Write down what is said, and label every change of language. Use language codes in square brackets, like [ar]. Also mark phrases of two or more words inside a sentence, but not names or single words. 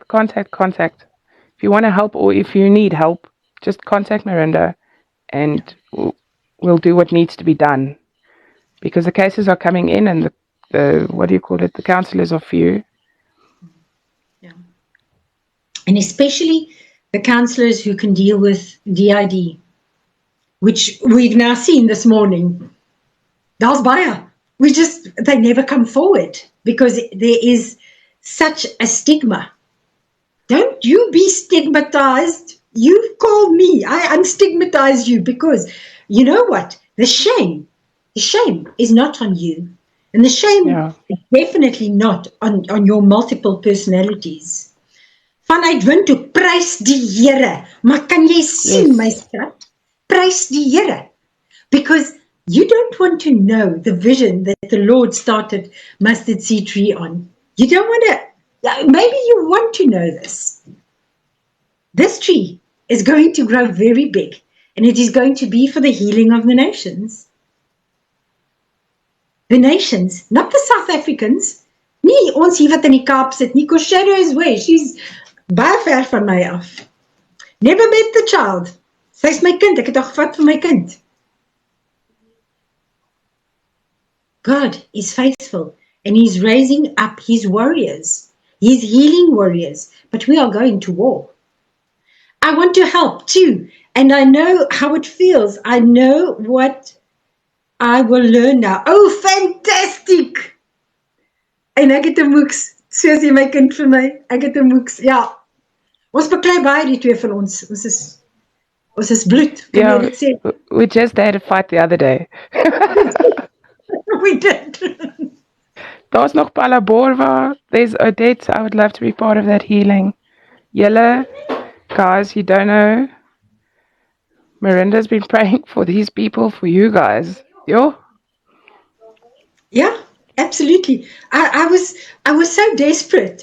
[en] If you want to help or if you need help, just contact Marinda and we'll do what needs to be done, because the cases are coming in and the counselors are few. Yeah. And especially the counselors who can deal with DID, which we've now seen this morning. [af] Daar's baie. [en] They never come forward because there is such a stigma. Don't you be stigmatized. You call me. I unstigmatize you because you know what? The shame is not on you. And the shame [af] Ja. [en] is definitely not on your multiple personalities. [af] Vanuit wind toe, prys die Here. Maar kan jy sien, my [en] Yes. [af] skat? Prys die Here. [en] Because you don't want to know the vision that the Lord started Mustard Seed Tree on. You don't want to, maybe you want to know this. This tree is going to grow very big, and it is going to be for the healing of the nations. The nations, not the South Africans. [af] Nie ons hier wat in die Kaap sit nie, [en] 'cause Shadow is where, she's [af] baie ver van my af. [en] Never met the child. [af] Sy is my kind, ek het haar gevat vir my kind. [en] God is faithful, and He's raising up His warriors. He's healing warriors, but we are going to war. I want to help too, and I know how it feels. I know what I will learn now. Oh, fantastic! [af] En ek het 'n moeks, soos jy my kind vir my, ek het 'n moeks, ja. Ons beklei baie die twee van ons. Ons is bloed, kan jy dit sê? [en] We just had a fight the other day. We did. [af] Daar's nog Palaborwa. [en] There's Odette. I would love to be part of that healing. Julle, guys, you don't know. Marinda's been praying for these people, for you guys. Yo. Yeah, absolutely. I was so desperate.